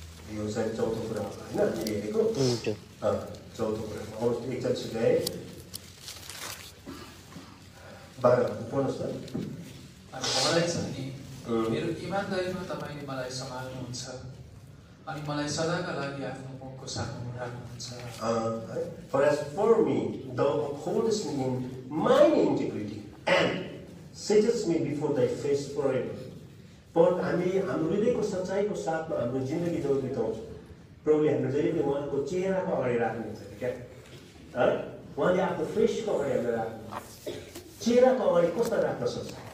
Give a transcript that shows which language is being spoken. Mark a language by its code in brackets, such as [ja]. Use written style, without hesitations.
[ne] यो सायद चौथो कुरा हो होइन हामीले हेरेको? चौथो कुरामा आउनुहोस्। 41 अध्याय 12 पढ्नुहोस् न। अनि मलाई चाहिँ नि मेरो इमानदारीमा तपाईँले मलाई सम्हाल्नुहुन्छ अनि मलाई सदाका लागि आफ्नो मुखको साथमा राख्नुहुन्छ। [en] For as for me, thou upholdest me in mine integrity and settest me before thy face forever. [ne] पर हामी हाम्रो हृदयको सच्चाइको साथमा हाम्रो जिन्दगी जब बिताउँछौँ, प्रभुले हाम्रो जहिले उहाँको चेहराको अगाडि राख्नुहुन्छ क्या। उहाँले आफ्नो फेसको अगाडि हामीलाई राख्नुहुन्छ। चेहराको अगाडि कसलाई राख्न सक्छ?